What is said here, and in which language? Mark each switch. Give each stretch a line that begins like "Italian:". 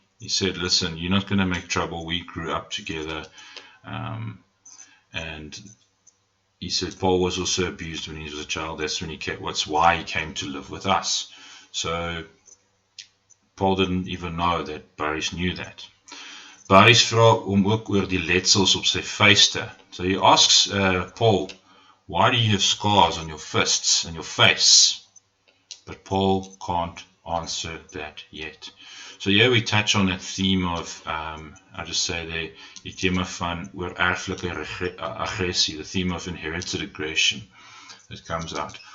English: He said, "Listen, you're not going to make trouble. We grew up together." And he said Paul was also abused when he was a child. That's why he came to live with us. So Paul didn't even know that Boris knew that.
Afrikaans: Boris vra hom ook oor die letsels op sy vuiste.
English: So he asks Paul, "Why do you have scars on your fists and your face?" But Paul can't answer that yet. So here we touch on that theme of, I just say
Afrikaans: die thema van oor erflike aggressie,
English: the theme of inherited aggression that comes out.